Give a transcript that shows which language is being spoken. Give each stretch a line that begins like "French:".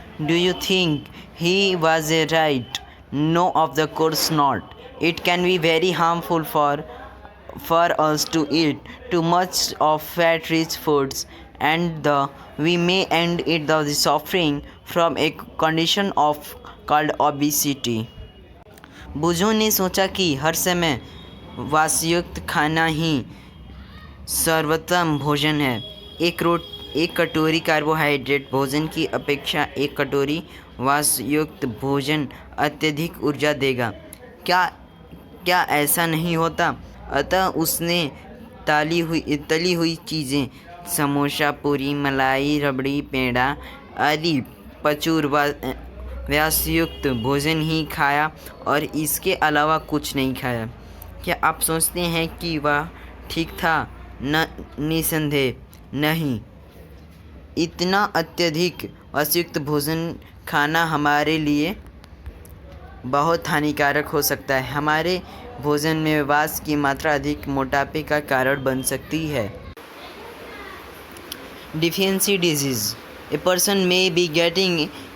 English: Do you think he was right? No, of the course not. It can be very harmful for us to eat too much of fat-rich foods, and we may end up suffering from a condition called obesity.
Hindi: बुजो ने सोचा कि हर समय वासयुक्त खाना ही सर्वोत्तम भोजन है। एक कटोरी कार्बोहाइड्रेट भोजन की अपेक्षा एक कटोरी वासयुक्त भोजन अत्यधिक ऊर्जा देगा। क्या ऐसा नहीं होता? अतः उसने तली हुई चीज़ें, समोसा, पूरी, मलाई, रबड़ी, पेड़ा आदि प्रचुर वासयुक्त भोजन ही खाया और इसके अलावा कुछ नहीं खाया। क्या आप सोचते हैं कि वह ठीक था? निसंदेह नहीं। इतना अत्यधिक वासयुक्त भोजन खाना हमारे लिए बहुत हानिकारक हो सकता है। हमारे भोजन में वास की मात्रा अधिक मोटापे का कारण बन सकती है।
English: Deficiency disease. A person may be getting